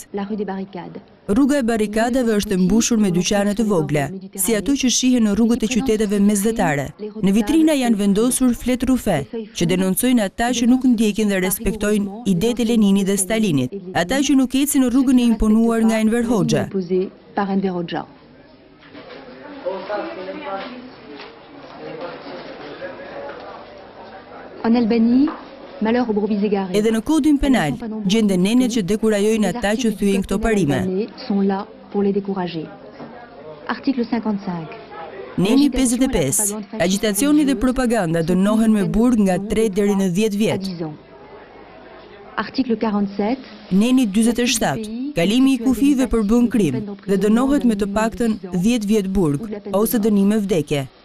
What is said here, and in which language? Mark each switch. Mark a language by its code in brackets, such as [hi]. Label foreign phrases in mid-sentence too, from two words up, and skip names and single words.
[sq] Rruga e barikadave është e mbushur me dyqane të vogla, si ato që shihen në rrugët e qyteteve mesdhetare. Në vitrina janë vendosur fletë rufe, që denoncojnë ata që nuk ndjekin dhe respektojnë idetë e Leninit dhe Stalinit, ata që nuk ecin në rrugën e imponuar nga Enver Hoxha. [fr] En Albanie, malheur aux brebis égarées. [sq] Edhe në kodin penal, gjenden nenet që dekurajojnë ata që thyen këto parime. [fr] Sont là pour les décourager. Article 55. [sq] Neni 55. Agitacioni dhe propaganda dënohen me burg nga 3 deri në 10 vjet. [fr] Article 47. [sq] Neni 47. Kalimi i kufive për bën krim dhe dënohet me të paktën 10 vjet burg ose dënim me vdekje.